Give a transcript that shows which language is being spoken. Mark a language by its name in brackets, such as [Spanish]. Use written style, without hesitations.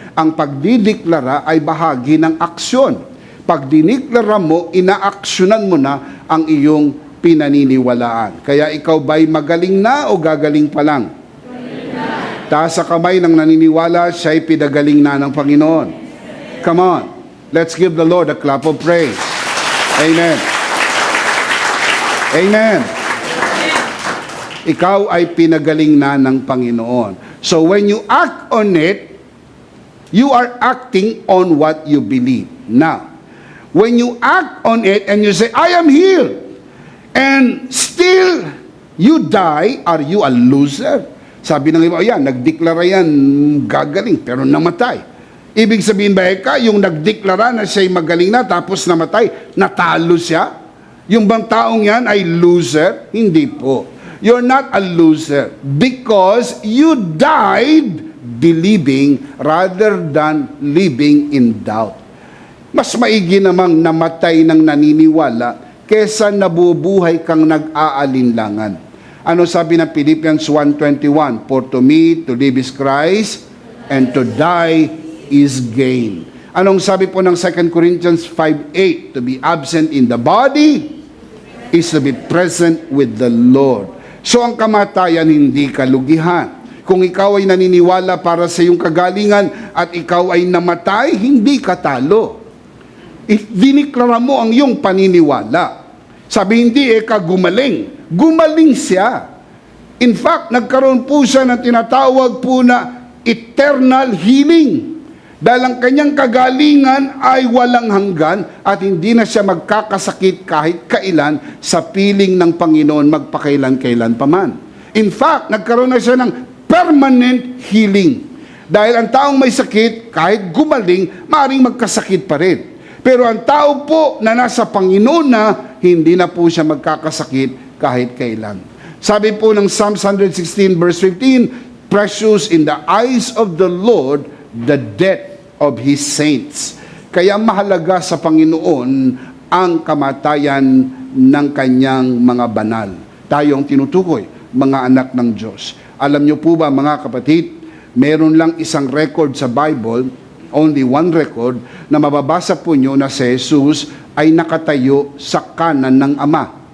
[Filipino] Ang pagdideklara ay bahagi ng aksyon. Pag dineklara mo, inaaksyonan mo na ang iyong pinaniniwalaan. Kaya ikaw ba'y magaling na o gagaling pa lang? Taas sa kamay ng naniniwala, siya'y pinagaling na ng Panginoon. [English] Come on. Let's give the Lord a clap of praise. Amen. Amen. [Filipino] Ikaw ay pinagaling na ng Panginoon. [English] So when you act on it, you are acting on what you believe. Now, when you act on it and you say, I am healed, and still you die, are you a loser? [Filipino] Sabi ng iba, yan, nagdeklara yan, gagaling, pero namatay. Ibig sabihin ba, yung nagdeklara na siya'y magaling na, tapos namatay, natalo siya? Yung bang taong yan ay loser? Hindi po. [English] You're not a loser because you died believing rather than living in doubt. [Filipino] Mas maigi namang namatay ng naniniwala kesa nabubuhay kang nag-aalinlangan. Ano sabi ng Philippians 1:21? [English] For to me, to live is Christ, and to die is gain. [Filipino] Anong sabi po ng [English] 2 Corinthians 5:8? To be absent in the body is to be present with the Lord. [Filipino] So ang kamatayan hindi kalugihan. Kung ikaw ay naniniwala para sa iyong kagalingan at ikaw ay namatay, hindi ka talo. Diniklara mo ang iyong paniniwala. Sabi hindi, gumaling. Gumaling siya. In fact, nagkaroon po siya ng tinatawag po na eternal healing. Dahil ang kanyang kagalingan ay walang hanggan at hindi na siya magkakasakit kahit kailan sa piling ng Panginoon magpakailan-kailan paman. In fact, nagkaroon na siya ng permanent healing. Dahil ang taong may sakit, kahit gumaling, maaaring magkasakit pa rin. Pero ang tao po na nasa Panginoon na, hindi na po siya magkakasakit kahit kailan. Sabi po ng [English] Psalms 116 verse 15, precious in the eyes of the Lord the death of His saints. [Filipino] Kaya mahalaga sa Panginoon ang kamatayan ng kanyang mga banal. Tayo ang tinutukoy, mga anak ng Diyos. Alam niyo po ba mga kapatid, meron lang isang record sa Bible, [English] only one record, [Filipino] na mababasa po nyo na si Jesus ay nakatayo sa kanan ng Ama.